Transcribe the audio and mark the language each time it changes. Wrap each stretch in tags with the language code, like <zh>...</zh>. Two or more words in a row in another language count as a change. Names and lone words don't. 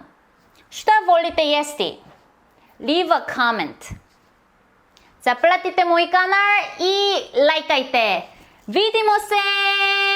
<bs>Šta volite jesti?</bs> <en>Leave a comment.</en> <bs>Zaplatite moj kanal i lajkajte. Vidimo se!</bs>